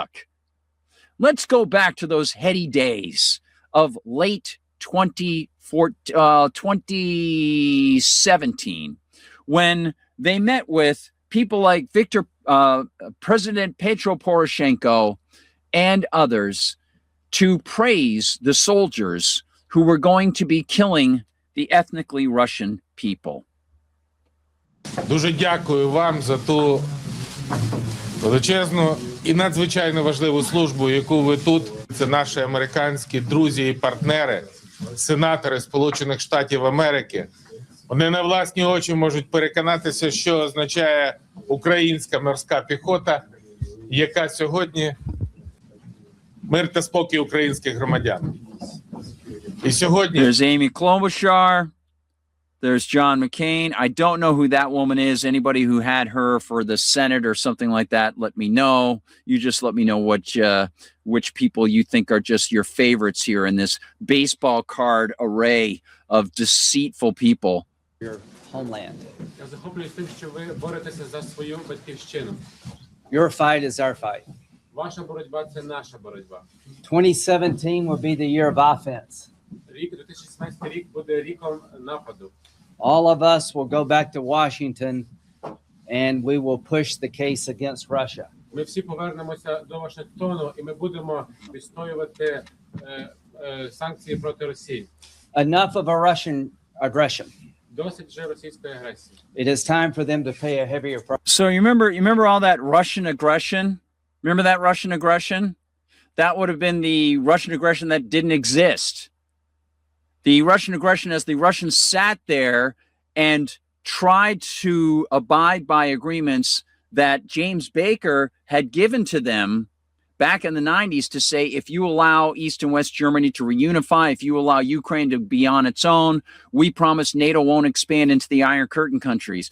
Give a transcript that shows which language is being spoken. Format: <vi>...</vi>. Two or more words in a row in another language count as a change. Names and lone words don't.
<en>Let's go back to those heady days of late 2017 when they met with people like President Petro Poroshenko and others to praise the soldiers who were going to be killing the ethnically Russian people.</en> <uk>Дуже дякую вам за ту величезну і надзвичайно важливу службу, яку ви тут. Це наші американські друзі і партнери, сенатори Сполучених Штатів Америки. Вони на власні очі можуть переконатися, що означає українська морська піхота, яка сьогодні мир та спокій українських громадян. І сьогодні</uk> <en>There's Amy Klobuchar. There's John McCain. I don't know who that woman is. Anybody who had her for the Senate or something like that, let me know. You just let me know which people you think are just your favorites here in this baseball card array of deceitful people. Your homeland.</en> <uk>Я захоплююсь тим, що ви боретеся за свою батьківщину.</uk> <en>Your fight is our fight.</en> <uk>Ваша боротьба – це наша боротьба.</uk> <en>2017 will be the year of offense.</en> <uk>Рік 2016 рік буде ріком нападу.</uk> <en>All of us will go back to Washington and we will push the case against Russia.</en> <uk>Ми всі повернемося до Вашингтону і ми будемо відстоювати санкції проти Росії.</uk> <en>Enough of a Russian aggression.</en> <uk>Досить вже російської агресії.</uk> <en>It is time for them to pay a heavier price. So you remember all that Russian aggression? Remember that Russian aggression? That would have been the Russian aggression that didn't exist. The Russian aggression as the Russians sat there and tried to abide by agreements that James Baker had given to them back in the 90s to say, if you allow East and West Germany to reunify, if you allow Ukraine to be on its own, we promise NATO won't expand into the Iron Curtain countries.</en>